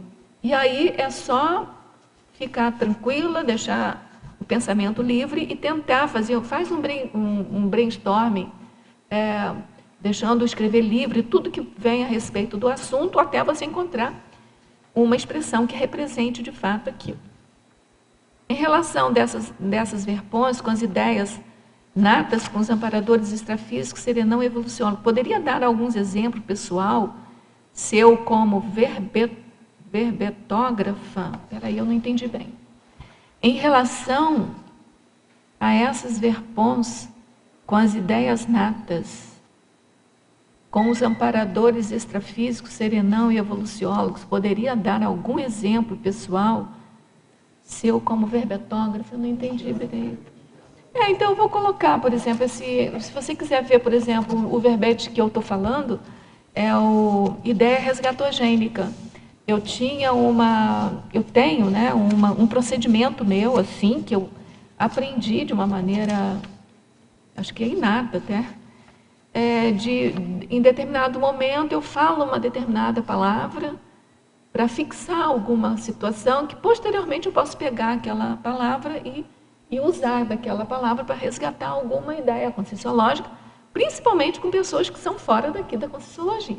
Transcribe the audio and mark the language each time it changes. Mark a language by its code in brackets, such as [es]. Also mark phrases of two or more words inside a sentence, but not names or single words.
[pt] E aí é só ficar tranquila, deixar o pensamento livre e tentar faz um brainstorming, deixando escrever livre tudo que vem a respeito do assunto, até você encontrar uma expressão que represente de fato aquilo. Em relação dessas verpões, com as ideias natas, com os amparadores extrafísicos, serenão e evolucionário, poderia dar alguns exemplos, pessoal, seu como verbetógrafa, eu não entendi bem. Em relação a essas verpons, com as ideias natas, com os amparadores extrafísicos, serenão e evoluciólogos, poderia dar algum exemplo, pessoal, seu como verbetógrafo? Eu não entendi bem. Então eu vou colocar, por exemplo, se você quiser ver, por exemplo, o verbete que eu estou falando, é o Ideia Resgatogênica. Eu tenho, né, um procedimento meu, assim, que eu aprendi de uma maneira, acho que é inata até, em determinado momento eu falo uma determinada palavra para fixar alguma situação que posteriormente eu posso pegar aquela palavra e usar daquela palavra para resgatar alguma ideia conscienciológica, principalmente com pessoas que são fora daqui da conscienciologia.